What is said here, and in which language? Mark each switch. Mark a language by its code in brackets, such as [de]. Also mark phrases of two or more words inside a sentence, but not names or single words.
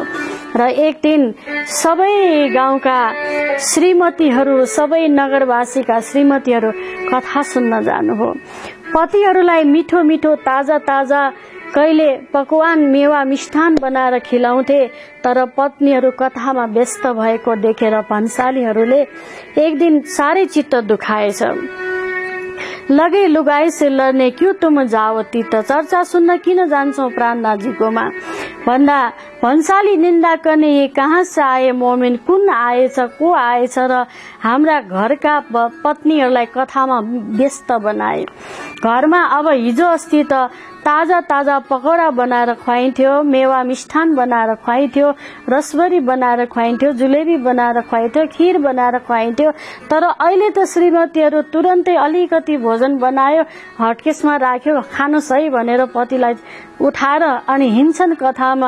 [ne] र एक दिन सबै गाउँका श्रीमतीहरू, सबै नगरवासीका श्रीमतीहरू कथा सुन्न जानुभयो। पतिहरूलाई मिठो मिठो ताजा ताजा कहिले पकवान मेवा मिष्ठान बनाएर खिलाउँथे, तर पत्नीहरू कथामा व्यस्त भएको देखेर भन्सालीहरूले एक दिन साह्रै चित्त दुखाएछ। [hi] लगे लुगाई से लड्ने क्यों तुम जाओती, [ne] त चर्चा सुन्न किन जान्छौ प्राणनाथजीकोमा भन्दा भन्साली निन्दा गर्ने [hi] ये कहाँ से आए मोमिन, [ne] कुन आएछ को आएछ र हाम्रा घरका पत्नीहरूलाई कथामा व्यस्त बनाए। घरमा अब हिजो अस्ति त ताजा ताजा पकौडा बनाएर खुवाइन्थ्यो, मेवा मिष्ठान बनाएर खुवाइन्थ्यो, रसभरी बनाएर खुवाइन्थ्यो, जुलेबी बनाएर खुवाइन्थ्यो, खीर बनाएर खुवाइन्थ्यो, तर अहिले त श्रीमतीहरू तुरन्तै अलिकति भोजन बनायो, हटकेसमा राख्यो, खानुहोस् है भनेर पतिलाई उठाएर अनि हिँड्छन् कथामा।